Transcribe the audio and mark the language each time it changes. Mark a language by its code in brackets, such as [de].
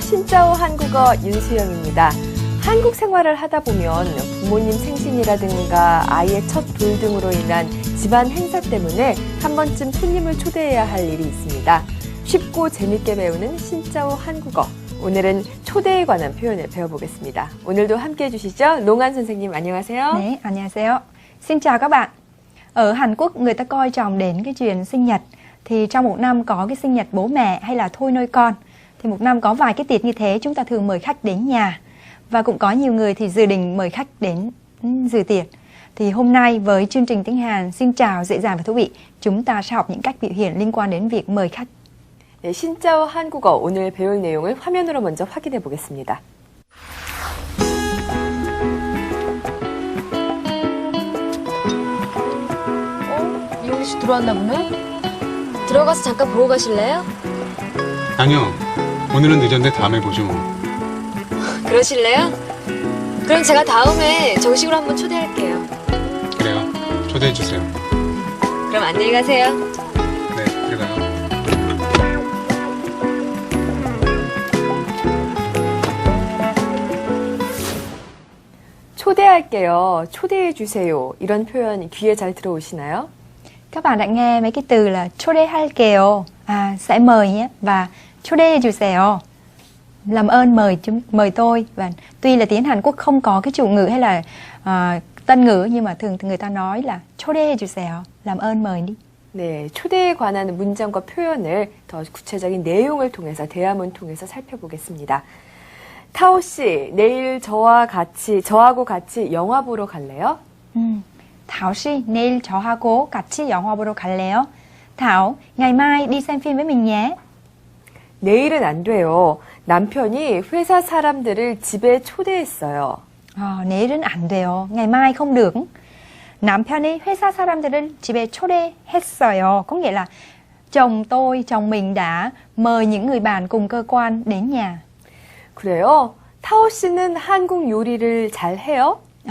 [ko] 신짜오 한국어 윤수영입니다. 한국 생활을 하다 보면 부모님 생신이라든가 아이의 첫 돌 등으로 인한 집안 행사 때문에 한 번쯤 손님을 초대해야 할 일이 있습니다. 쉽고 재밌게 배우는 신짜오 한국어. 오늘은 초대에 관한 표현을 배워보겠습니다. 오늘도 함께해 주시죠. 롱안 선생님 안녕하세요. 네, 안녕하세요. [vi] Xin chào các bạn. Ở Hàn Quốc người ta coi trọng đến cái chuyện sinh nhật. Thì trong một năm có cái sinh nhật bố mẹ hay là thôi nuôi con. Thì một năm có vài cái tiệc như thế chúng ta thường mời khách đến nhà. Và cũng có nhiều người thì dự định mời khách đến dự tiệc. Thì hôm nay với chương trình tiếng Hàn xin chào dễ dàng và thú vị, chúng ta sẽ học những cách biểu hiện liên quan đến việc mời khách. [ko] 네, 신짜오 한국어 오늘 배울 내용을 화면으로 먼저 확인해 보겠습니다. 이용기 씨 들어왔나 보네? 들어가서 잠깐 보고 가실래요? 아니요. 오늘은 늦었는데 다음에 보죠 뭐. 그러실래요? 그럼 제가 다음에 정식으로 한번 초대할게요. 그래요. 초대해 주세요. 그럼 안녕히 가세요. 네, 들어가요. 초대할게요. 초대해 주세요. 이런 표현 귀에 잘 들어오시나요? [vi] Các bạn đã nghe mấy cái từ là 초대할게요, sẽ mời nhé, và 초대해주세요, làm ơn mời tôi. Và tuy là tiếng Hàn Quốc không có cái chủ ngữ hay là tân ngữ, nhưng mà thường người ta nói là 초대해주세요, làm ơn mời đi. [ko] 네, 초대에 관한 문장과 표현을 더 구체적인 내용을 통해서 대화문 통해서 살펴보겠습니다. 타오 씨, 내일 저하고 같이 영화 보러 갈래요? Thảo 씨, 내일 저하고 같이 영화 보러 갈래요? [vi] Thảo, ngày mai đi xem phim với mình nhé. [ko] 내일은 안 돼요. 남편이 회사 사람들을 집에 초대했어요. 내일은 안 돼요. [vi] ngày mai không được. [ko] 남편이 회사 사람들을 집에 초대했어요. [vi] Có nghĩa là chồng mình đã mời những người bạn cùng cơ quan đến nhà. [ko] 그래요? 타오 씨는 한국 요리를 잘 해요?